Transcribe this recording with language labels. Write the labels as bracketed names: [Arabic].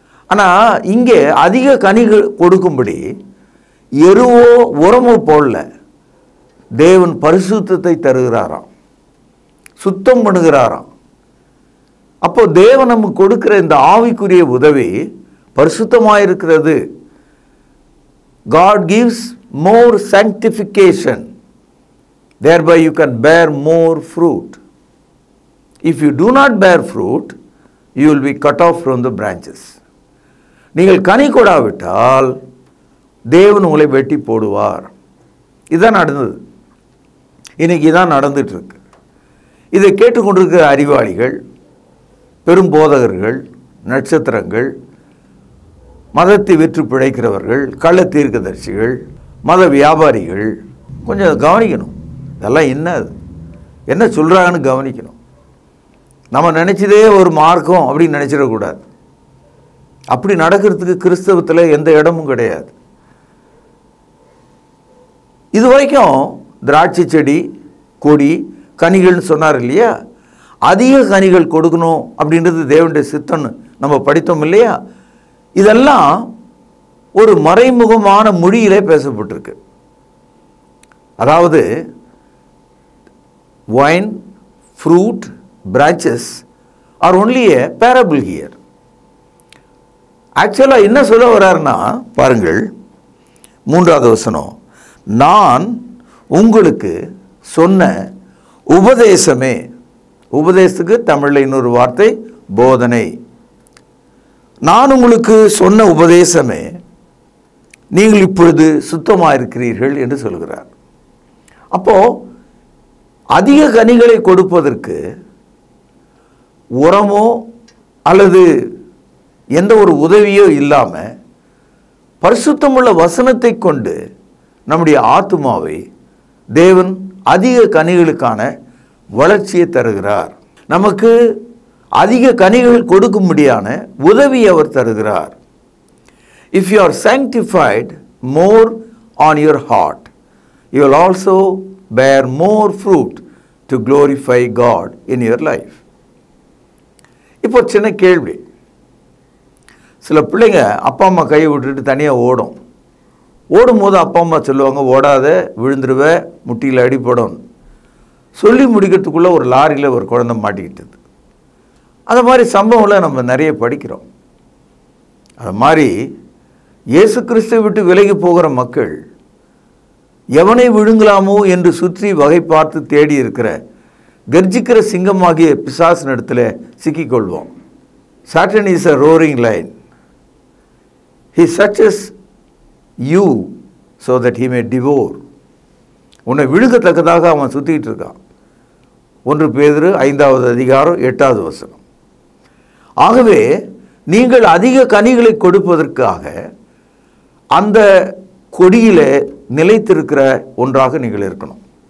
[Tamil] ஆனால் இங்கே அதிக கனிகள் கொடுக்கும்படி எருவோ உரமோ போடல, தேவன் பரிசுத்தத்தை தருகிறாராம், சுத்தம் பண்ணுகிறாராம். அப்போ தேவன் நமக்கு கொடுக்கிற இந்த ஆவிக்குரிய உதவி பரிசுத்தமாயிருக்கிறது. [English] God gives more sanctification, thereby you can bear more fruit. If you do not bear fruit, you will be cut off from the branches. [Tamil] நீங்கள் கனி கொடாவிட்டால் தேவன் உங்களை வெட்டி போடுவார். இதான் நடந்தது. இன்னைக்கு இதான் நடந்துட்டு இருக்கு. இதை கேட்டுக்கொண்டிருக்கிற அறிவாளிகள், பெரும் போதகர்கள், நட்சத்திரங்கள், மதத்தை விற்று பிழைக்கிறவர்கள், கள்ள தீர்க்கதரிசிகள், மத வியாபாரிகள் கொஞ்சம் கவனிக்கணும். இதெல்லாம் என்ன சொல்கிறாங்கன்னு கவனிக்கணும். நம்ம நினச்சதே ஒரு மார்க்கம் அப்படின்னு நினச்சிடக்கூடாது. அப்படி நடக்கிறதுக்கு கிறிஸ்தவத்தில் எந்த இடமும் கிடையாது. இது வரைக்கும் திராட்சை செடி, கொடி, கனிகள்னு சொன்னார் இல்லையா? அதிக கனிகள் கொடுக்கணும் அப்படின்றது தேவனுடைய சித்தம்னு நம்ம படித்தோம் இல்லையா? இதெல்லாம் ஒரு மறைமுகமான மொழியிலே பேசப்பட்டிருக்கு. [English] அதாவது wine, fruit, branches are only a parable here. [Tamil] ஆக்சுவலாக என்ன சொல்ல வர்றாருன்னா பாருங்கள், 3வது வசனம், நான் உங்களுக்கு சொன்ன உபதேசமே. உபதேசத்துக்கு தமிழில் இன்னொரு வார்த்தை போதனை. நான் உங்களுக்கு சொன்ன உபதேசமே நீங்கள் இப்பொழுது சுத்தமாக இருக்கிறீர்கள் என்று சொல்கிறார். அப்போ அதிக கனிகளை கொடுப்பதற்கு உரமோ அல்லது எந்த ஒரு உதவியோ இல்லாமல் பரிசுத்தமுள்ள வசனத்தை கொண்டு நம்முடைய ஆத்துமாவை தேவன் அதிக கனிகளுக்கான வளர்ச்சியை தருகிறார். நமக்கு அதிக கனிகள் கொடுக்கும்படியான உதவி அவர் தருகிறார். [English] If you are sanctified more on your heart, you will also bear more fruit to glorify God in your life. [Tamil] இப்போ சின்ன கேள்வி, சில பிள்ளைங்க அப்பா அம்மா கையை விட்டுட்டு தனியாக ஓடும்போது அப்பா அம்மா சொல்லுவாங்க, ஓடாத, விழுந்துருவ, முட்டியில் அடிப்படும். சொல்லி முடிக்கிறதுக்குள்ளே ஒரு லாரியில் ஒரு குழந்தை மாட்டிக்கிட்டது. அது மாதிரி சம்பவங்களை நம்ம நிறைய படிக்கிறோம். அது மாதிரி இயேசு கிறிஸ்துவை விட்டு விலகி போகிற மக்கள் எவனை விழுங்கலாமோ என்று சுற்றி வகை பார்த்து தேடி இருக்கிற கர்ஜிக்கிற சிங்கமாகிய பிசாசின் இடத்துல சிக்கிக்கொள்வோம். [English] Satan is a roaring lion. He searches you so that he may devour. [Tamil] உன்னை விழுங்கத்தக்கதாக அவன் சுற்றிக்கிட்டு இருக்கான். 1 பேதுரு 5வது அதிகாரம் 8வது வசனம். ஆகவே நீங்கள் அதிக கனிகளை கொடுப்பதற்காக அந்த கொடியிலே நிலைத்திருக்கிற ஒன்றாக நீங்கள் இருக்கணும்.